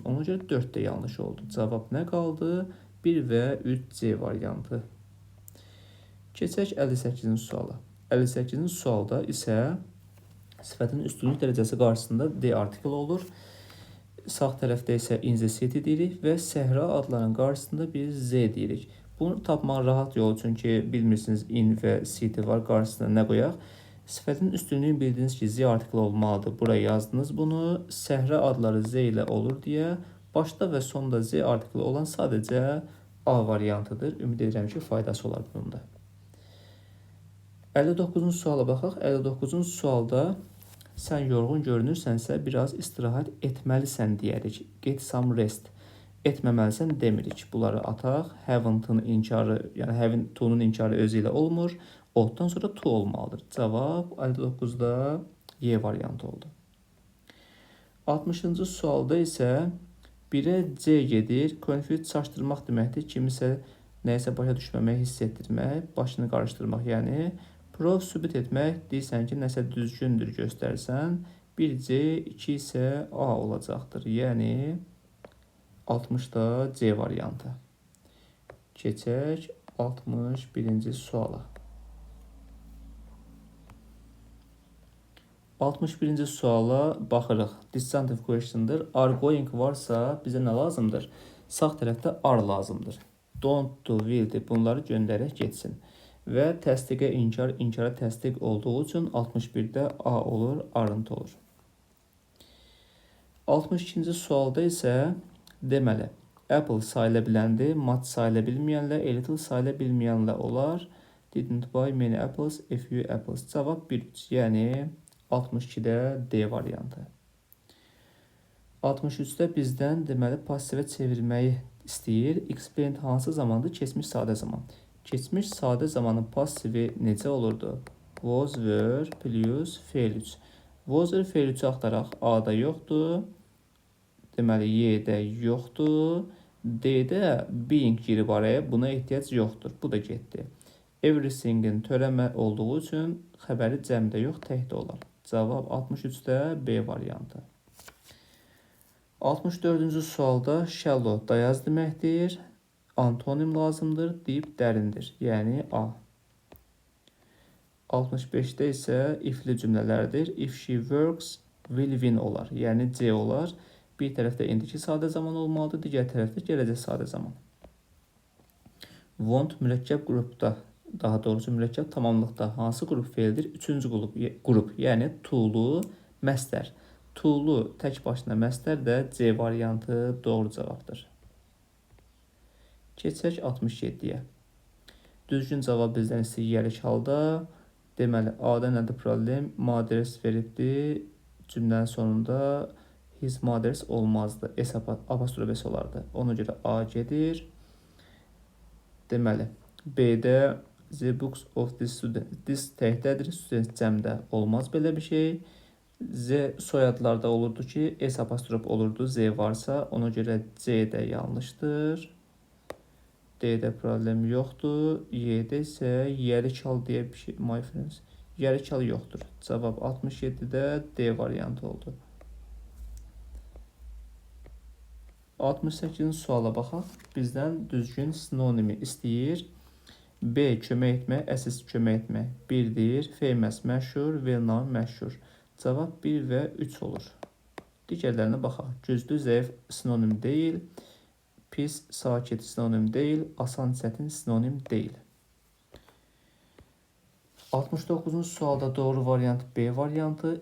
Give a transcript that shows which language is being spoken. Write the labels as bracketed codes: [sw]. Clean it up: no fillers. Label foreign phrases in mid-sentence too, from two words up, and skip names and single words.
[az] Ona görə 4 də yanlış oldu. Cavab nə qaldı? 1 və 3C variantı. Keçək 58-ci suala. 58-ci sualda isə sifətin üstünlük dərəcəsi qarşısında D artikli olur. Sağ tərəfdə isə [en] in the city [az] deyirik və səhra adlarının qarşısında biz Z deyirik. Bunu tapmaq rahat yol, çünki bilmirsiniz in və city var, qarşısına nə qoyaq? Sifətin üstünlüyünü bildiniz ki, Z artikli olmalıdır. Buraya yazdınız bunu. Səhra adları Z ilə olur deyə başda və sonda Z artikli olan sadəcə A variantıdır. Ümid edirəm ki, faydası olar bunun da. 59-cu suala baxaq. 59-cu sualda sən yorğun görünürsənsə, biraz istirahət etməlisən deyərik. [en] Get some rest. [az] Etməməlisən demirik. Bunları ataq. Haven't-ın inkarı, yəni [en] having to- [az] nun inkarı özü ilə olmur. Ought-dan sonra to olmalıdır. Cavab 59-da Y variantı oldu. 60-cı sualda isə 1-ə C gedir. Confuse çaşdırmaq deməkdir. Kimisə nəyisə başa düşməmək, hiss etdirmək, başını qarışdırmaq, yəni prov sübut etmək, deyirsən ki, nəsə düzgündür göstərsən, 1C, 2 isə A olacaqdır. Yəni, 60-da C variantı. Keçək 61-ci suala. 61-ci suala baxırıq. [en] Disjunctive question'dır. Are going [az] varsa bizə nə lazımdır? Sağ tərəfdə are lazımdır. [en] Don't do, [az] will'dir. Bunları göndərək getsin. Və təsdiqə inkar, inkara təsdiq olduğu üçün 61-də A olur, arıntı olur. 62-ci sualda isə deməli, apple sayıla biləndir, mat sayıla bilməyənlə, [en] a little [az] sayıla bilməyənlə olar. [en] Didn't buy many apples, a few apples. [az] Cavab 1-3, yəni 62-də D variantı. 63-də bizdən deməli passivə çevirməyi istəyir. Explain hansı zamandır? Keçmiş sadə zaman. Keçmiş sadə zamanın passivi necə olurdu? [en] Was, were, plus, [az] fail 3. [en] Was, were, [az] fail 3-ü axtaraq. A-da yoxdur. Deməli, Y-də yoxdur. D-də being girib araya. Buna ehtiyac yoxdur. Bu da getdi. Everything-in törəmə olduğu üçün xəbəri cəmdə yox, təkdə olar. Cavab 63-də B variantı. 64-cü sualda shallow dayaz deməkdir. Antonim lazımdır, deep dərindir, yəni A. 65-də isə ifli cümlələrdir. [en] If she works, will win [az] olar, yəni C olar. Bir tərəfdə indiki sadə zaman olmalıdır, digər tərəfdə gələcək sadə zaman. Want mürəkkəb qrupda, daha doğrusu mürəkkəb tamamlıqda hansı qrup feildir? Üçüncü qrup, yəni to-lu məstər. To-lu tək başına məstər də C variantı doğru cavabdır. Keçək 67-yə. Düzgün cavab bizdən istəyir gəlik halda. Deməli, A-da nədir problem? Mothers veribdir. Cümlənin sonunda [en] his mothers [az] olmazdı. Apostrof S olardı. Ona görə A gedir. Deməli, B-də [en] the books of this student. [az] This təkdədir, student cəmdə olmaz belə bir şey. Z soyadlarda olurdu ki, S apostrof olurdu, Z varsa, ona görə C də yanlışdır. D-də problem yoxdur. Y-də isə yeri çal deyə bir şey, [en] my friends. [az] Yeri çal yoxdur. Cavab 67-də D variantı oldu. 68-ci suala baxaq. Bizdən düzgün sinonimi istəyir. B. Kömək etmək, əsass kömək etmək. 1-dir. Famous məşhur, well-known məşhur. Cavab 1 və 3 olur. Digərlərinə baxaq. Güclü, zəif sinonim deyil. Pis, sakit sinonim deyil. Asan, çətin sinonim deyil. 69-cu sualda doğru variant B variantı.